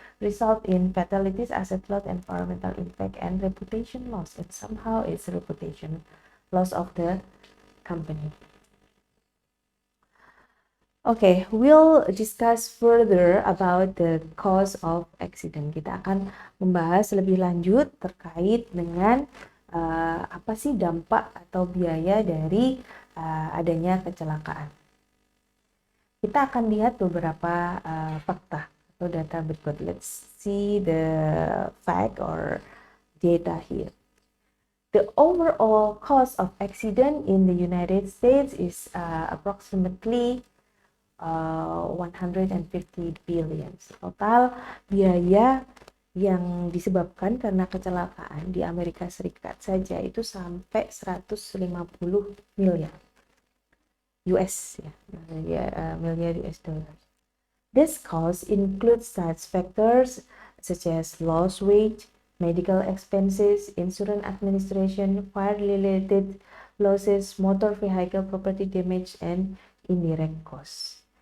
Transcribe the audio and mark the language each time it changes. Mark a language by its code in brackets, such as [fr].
[en] result in fatalities, asset loss, environmental impact, and reputation loss. And somehow it's reputation loss of the company. Okay, we'll discuss further about the cause of accident. [id] Kita akan membahas lebih lanjut terkait dengan apa sih dampak atau biaya dari adanya kecelakaan. Kita akan lihat beberapa fakta atau data berikut. [en] Let's see the fact or data here. The overall cost of accident in the United States is approximately 150 billion. [id] Total biaya yang disebabkan karena kecelakaan di Amerika Serikat saja itu sampai 150 miliar US miliar US dollars. [en] This cost includes such factors such as lost wage, medical expenses, insurance administration, fire-related losses, motor vehicle property damage, and indirect costs.